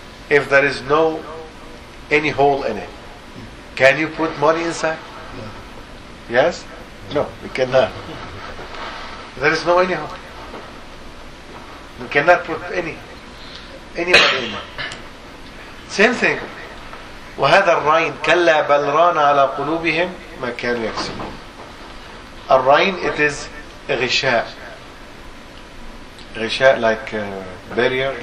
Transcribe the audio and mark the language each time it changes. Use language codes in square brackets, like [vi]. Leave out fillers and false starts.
[en] If there is no any hole in it, can you put money inside? No. Yes? No, we cannot. There is no any hole. We cannot put any money in it. Same thing. [ar] وهذا الرين كلا بل ران على قلوبهم ما كانوا يكسبون. [en] الرين it is غشاء. غشاء like barrier,